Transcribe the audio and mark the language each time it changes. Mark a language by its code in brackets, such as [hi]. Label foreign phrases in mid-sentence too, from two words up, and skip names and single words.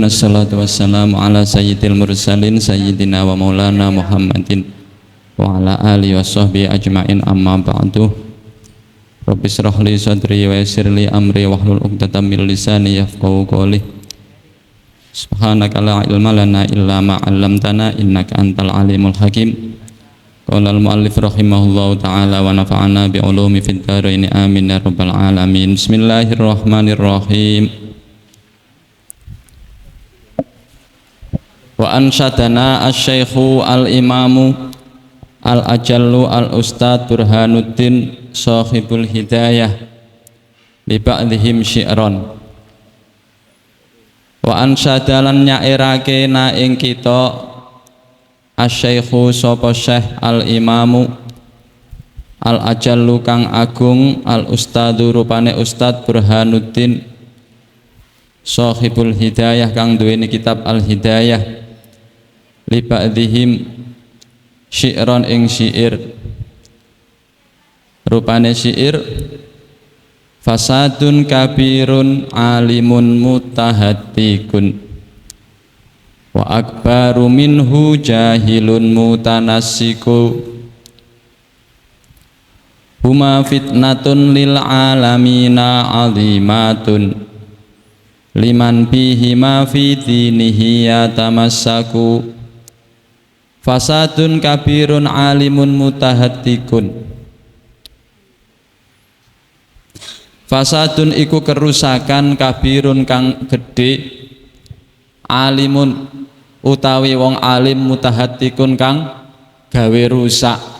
[ar] الصلاة والسلام على سيد المرسلين سيدنا ومولانا محمد وعلى آله وصحبه أجمعين أما بعد. رب اشرح لي صدري ويسر لي أمري واحلل عقدة من لساني يفقهوا قولي. سبحانك لا علم لنا إلا ما علمتنا إنك أنت العليم الحكيم. قال المؤلف رحمه الله تعالى ونفعنا بعلومه في الدارين آمين يا رب العالمين. Bismillahirrahmanirrahim. وأنشدنا الشيخ الإمام الأجل الأستاذ برهان الدين صاحب الهداية لبعضهم شعرا. وأنشدنا [jv] nyairake na ing kita asy-syaikhu sapa syekh [ar] الإمام الأجل [jv] kang agung al-ustadu rupane Ustad Burhanuddin [ar] صاحب الهداية [jv] kang duweni kitab al-hidayah [ar] لبعضهم شعرا [jv] ing syair. Rupane syair [ar] فساد كبير عالم متهتك وأكبر منه جاهل متنسك هما فتنة للعالمين عظيمة لمن بهما في دينه يتمسك. فساد كبير عالم متهتك. [jv] Fasadun iku kerusakan kabirun kang gedhe alimun utawi wong alim mutahattikun kang gawe rusak.